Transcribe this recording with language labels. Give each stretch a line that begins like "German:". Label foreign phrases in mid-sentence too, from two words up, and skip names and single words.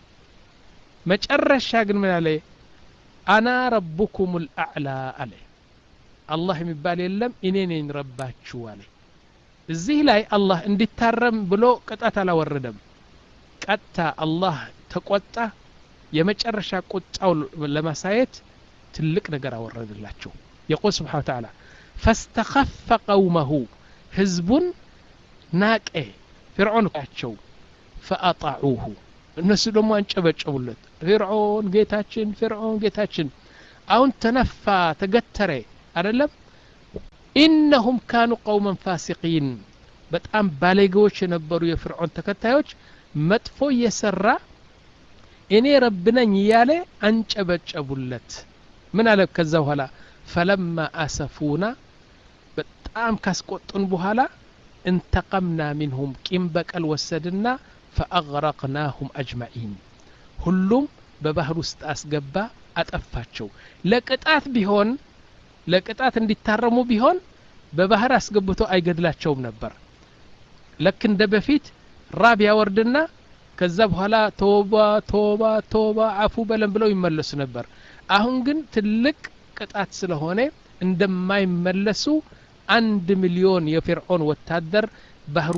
Amharic: መጨረሻ ግን ምን አለ
Arabic: أنا ربكم الأعلى
Amharic: አለ አላህ የሚባል የለም እኔ ነኝ ረባችሁ አለ እዚህ ላይ አላህ እንዲታረም ብሎ ቅጣት አላወረደም ቀጣ አላህ ተቆጣ የመጨረሻ ቁጣው ለማሳየት ትልቅ ነገር አወረደላቸው
Arabic: يقول سبحانه وتعالى فاستخف قومه
Amharic: ህዝቡን ናቀ ፍርዖን ካቸው فاطاعوه እነሱ ደግሞ አንጨበጨቡለት ፍርዖን ጌታችን አሁን ተነፋ ተገተረ አይደለም
Arabic: انهم كانوا قوما فاسقين
Amharic: በጣም ባለጌዎች የነበሩ የፍርዖን ተከታዮች መጥፎ የሰራ እኔ ረብ ነኝ ያለ አንጨበጨቡለት ምን አለ ከዛ በኋላ
Arabic: فلما اسفونا
Amharic: በጣም ካስቆጡን በኋላ
Arabic: انتقمنا منهم
Amharic: ቂም በቀል ወሰድና
Arabic: فاغرقناهم اجمعين
Amharic: ሁሉም በባህር ውስጥ አስገባ አጠፋቸው ለቅጣት ቢሆን ለቅጣት እንዲታረሙ ቢሆን በባህር አስገብቶ አይገድላቸውም ነበር ለክ እንደ በፊት ራብ ያወርድና ከዛ በኋላ ተውባ አፉ በለም ብለው ይመለሱ ነበር አሁን ግን ትልቅ ቅጣት ስለሆነ እንደማይመለሱ 1 ሚሊዮን የፍርዖን ወታደር ባህር